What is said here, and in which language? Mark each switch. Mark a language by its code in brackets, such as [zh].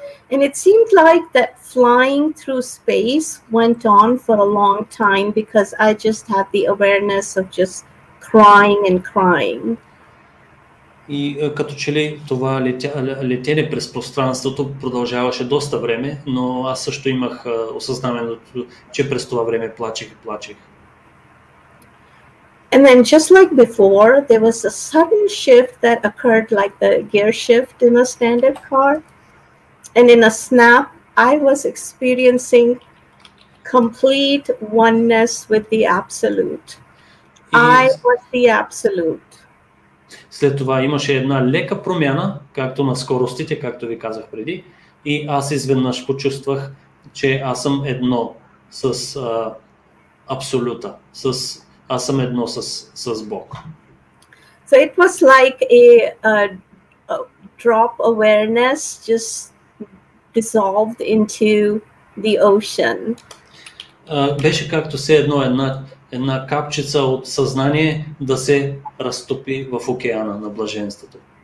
[en] And it seemed like that flying through space went on for a long time because I just had the awareness of just crying and crying. [bg] И като че ли това летене през пространството продължаваше доста време, но аз също имах осъзнаването, че през това време плачех и плачех. [en] And then just like before, there was a sudden shift that occurred like the gear shift in a standard car. And in a snap, I was experiencing complete oneness with the Absolute. I was the Absolute. [bg] След това имаше една лека промяна, както на скоростите, както ви казах преди, и аз изведнъж почувствах, че аз съм едно с Абсолюта, аз съм едно с Бог. [en] So it was like a drop awareness just dissolved into the ocean. [bg] Беше както все едно една капчица от съзнание да се разтопи в океана на блаженството.